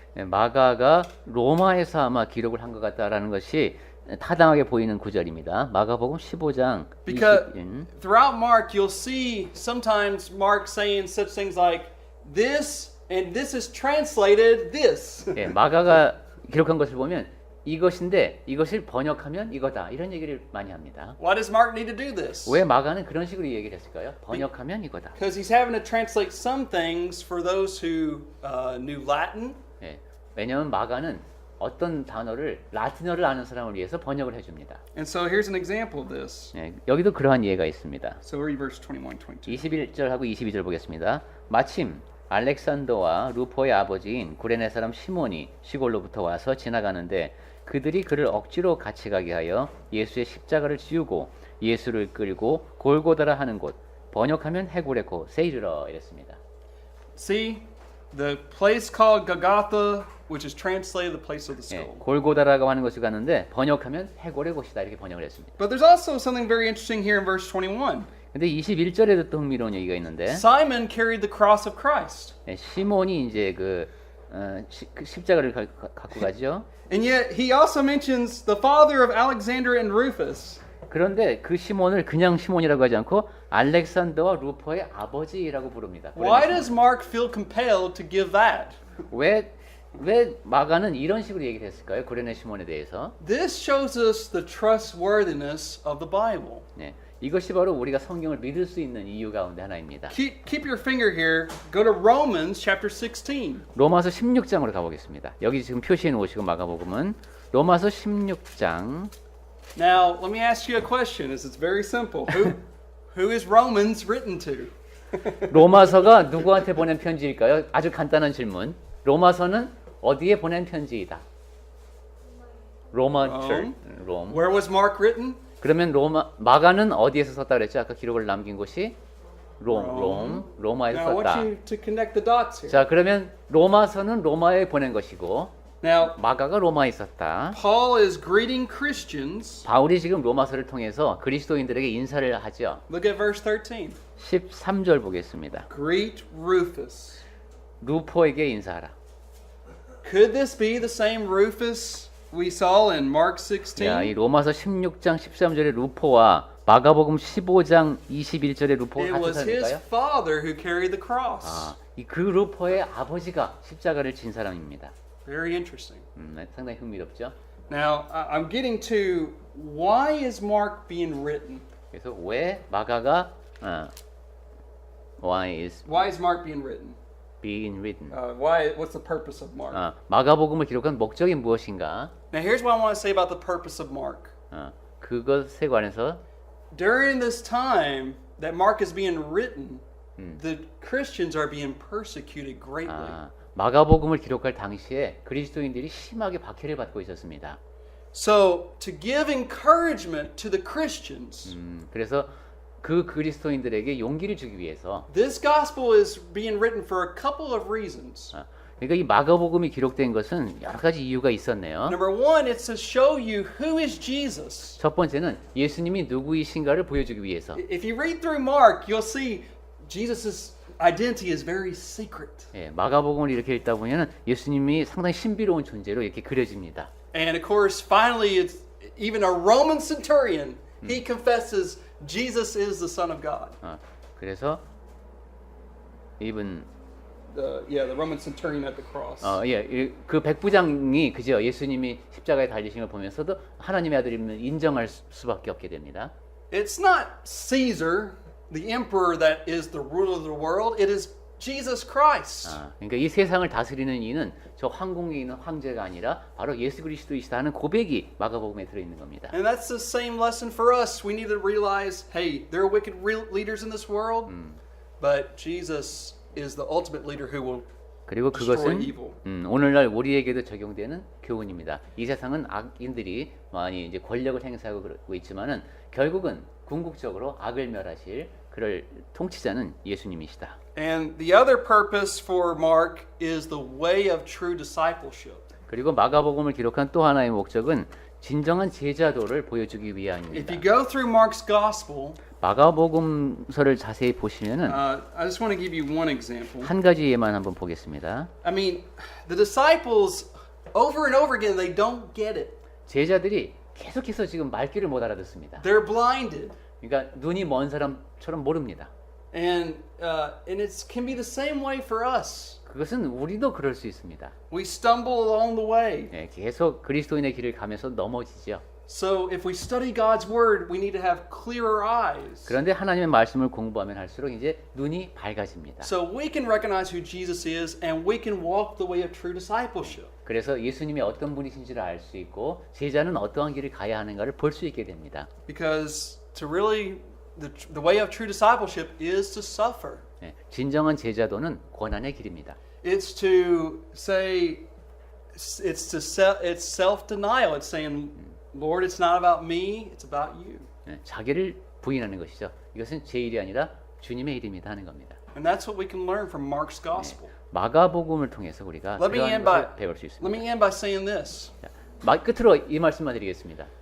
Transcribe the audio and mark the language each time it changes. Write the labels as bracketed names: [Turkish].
[Korean] 마가가 로마에서 아마 기록을 한 것 같다라는 것이 타당하게 보이는 구절입니다. 마가복음 15장 [English] Because 21. throughout Mark, you'll see sometimes Mark saying such things like this, and this is translated this. [Korean] 예, 마가가 기록한 것을 보면 이것인데 이것을 번역하면 이거다 이런 얘기를 많이 합니다. [English] Why does Mark need to do this? [Korean] 왜 마가는 그런 식으로 얘기를 했을까요? 번역하면 이거다. [English] Because he's having to translate some things for those who knew Latin. [Korean] 예, 왜냐하면 마가는 어떤 단어를 라틴어를 아는 사람을 위해서 번역을 해줍니다. [English] And so here's an example of this. [Korean] 예, 여기도 그러한 예가 있습니다. [English] So read verse 21, 22. [Korean] 21절하고 22절 보겠습니다. 마침 알렉산더와 루포의 아버지인 구레네 사람 시몬이 시골로부터 와서 지나가는데 그들이 그를 억지로 같이 가게 하여 예수의 십자가를 지우고 예수를 끌고 골고다라 하는 곳 번역하면 해골에코 세이르러 이랬습니다. [English] See, the place called Golgotha, which is translated the place of the [Korean] 예, [English] skull. [Korean] 골고다라고 하는 것을 갔는데 번역하면 해골의 곳이다 이렇게 번역을 했습니다. [English] But there's also something very interesting here in verse 21. [Korean] 근데 21절에도 또 흥미로운 얘기가 있는데 [English] Simon carried the cross of Christ. [Korean] 예, 시몬이 이제 그 십자가를 갖고 가죠. [English] And yet he also mentions the father of Alexander and Rufus. [Korean] 그런데 그 시몬을 그냥 시몬이라고 하지 않고 알렉산더와 루포의 아버지라고 부릅니다. [English] Why does Mark feel compelled to give that? [Korean] 왜 마가는 이런 식으로 얘기를 했을까요? 구레네 시몬에 대해서. [English] This shows us the trustworthiness of the Bible. [Korean] 네, 이것이 바로 우리가 성경을 믿을 수 있는 이유 가운데 하나입니다. [English] Keep your finger here. Go to Romans chapter 16. [Korean] 로마서 16장으로 가보겠습니다. 여기 지금 표시해 놓으시고 마가복음은 로마서 16장. [English] Now, let me ask you a question. This is very simple. Who is Romans written to? [Korean] 로마서가 누구한테 보낸 편지일까요? 아주 간단한 질문. 로마서는 어디에 보낸 편지이다? 로마 church. 롬. [English] Where was Mark written? [Korean] 그러면 마가는 어디에서 썼다 그랬죠? 아까 기록을 남긴 곳이 로마에서 [English] Now, I want [Korean] 썼다. [English] you to connect the dots here. [Korean] 자, 그러면 로마서는 로마에 보낸 것이고 [English] Now, [Korean] 마가가 로마에 있었다. [English] Paul is greeting Christians. [Korean] 바울이 지금 로마서를 통해서 그리스도인들에게 인사를 하죠. [English] Look at verse 13. [Korean] 13절 보겠습니다. [English] Greet Rufus. [Korean] 루포에게 인사하라. [English] Could this be the same Rufus we saw in Mark 16? [Korean] 야, 이 로마서 16장 13절의 루포와 마가복음 15장 21절의 루포가 [English] It [Korean] 같은 [English] was his [Korean] 사람일까요? [English] father who carried the cross. [Korean] 그 루포의 아버지가 십자가를 진 사람입니다. [English] Very interesting. [Korean] 상당히 흥미롭죠. [English] Now, I'm getting to why is Mark being written? [Korean] 그래서 왜 마가가 [English] why is Mark being written? being written? What's the purpose of Mark? [Korean] 마가복음을 기록한 목적이 무엇인가? [English] Now, here's what I want to say about the purpose of Mark. [Korean] 그것에 관해서 [English] During this time that Mark is being written, the Christians are being persecuted greatly. [Korean] 마가복음을 기록할 당시에 그리스도인들이 심하게 박해를 받고 있었습니다. [English] So, to give encouragement to the Christians, [Korean] 그래서 그 그리스도인들에게 용기를 주기 위해서 [English] this gospel is being written for a couple of reasons. [Korean] 그러니까 이 마가복음이 기록된 것은 여러 가지 이유가 있었네요. [English] Number one, it's to show you who is Jesus. [Korean] 첫 번째는 예수님이 누구이신가를 보여주기 위해서. [English] If you read through Mark, you'll see Jesus' identity is very secret. [Korean] 예, 마가복음을 이렇게 읽다 보면은 예수님이 상당히 신비로운 존재로 이렇게 그려집니다. [English] And of course, finally, it's even a Roman centurion. He confesses Jesus is the Son of God. [Korean] 그래서 [English] even The Roman centurion at the cross. [Korean] 그 백부장이 그죠 예수님이 십자가에 달리신 걸 보면서도 하나님의 아들임을 인정할 수밖에 없게 됩니다. [English] It's not Caesar, the emperor, that is the ruler of the world. It is Jesus Christ. [Korean] 그러니까 이 세상을 다스리는 이는 저 황궁에 있는 황제가 아니라 바로 예수 그리스도이시다 하는 고백이 마가복음에 들어 있는 겁니다. [English] And that's the same lesson for us. We need to realize, hey, there are wicked leaders in this world, but Jesus is the ultimate leader who will [Korean] 그리고 [English] destroy [Korean] 그것은 [English] evil. [Korean] 오늘날 우리에게도 적용되는 교훈입니다. 이 세상은 악인들이 많이 이제 권력을 행사하고 그러고 있지만은 결국은 궁극적으로 악을 멸하실 그럴 통치자는 예수님이시다. [English] And the other purpose for Mark is the way of true discipleship. [Korean] 그리고 마가복음을 기록한 또 하나의 목적은 진정한 제자도를 보여주기 [English] If [Korean] 위함입니다. [English] you go through Mark's gospel, [Korean] 마가복음서를 자세히 보시면은 [English] I just want to give you one example. [Korean] 한 가지 예만 한번 보겠습니다. [English] I mean, the disciples over and over again, they don't get it. [Korean] 제자들이 계속해서 지금 말귀를 못 알아듣습니다. [English] They're blinded. [Korean] 그러니까 눈이 먼 사람처럼 모릅니다. [English] And it can be the same way for us. [Korean] 그것은 우리도 그럴 수 있습니다. [English] We stumble along the way. [Korean] 예, 계속 그리스도인의 길을 가면서 넘어지죠. [English] So if we study God's word, we need to have clearer eyes. [Korean] 그런데 하나님의 말씀을 공부하면 할수록 이제 눈이 밝아집니다. [English] So we can recognize who Jesus is and we can walk the way of true discipleship. [Korean] 그래서 예수님이 어떤 분이신지를 알 수 있고 제자는 어떠한 길을 가야 하는가를 볼 수 있게 됩니다. [English] Because to really the way of true discipleship is to suffer. [Korean] 예, 진정한 제자도는 고난의 길입니다. [English] It's to say it's self-denial. It's saying, Lord, it's not about me, it's about you. [Korean] 예, 자기를 부인하는 것이죠. 이것은 제 일이 아니라 주님의 일입니다 하는 겁니다. [English] And that's what we can learn from Mark's gospel. [Korean] 마가복음을 통해서 우리가 [English] Let me [Korean] 그러한 [English] end [Korean] 것을 [English] by [Korean] 배울 수 [English] let [Korean] 있습니다. [English] me end by saying this. [Korean] 자, 끝으로 이 말씀만 드리겠습니다.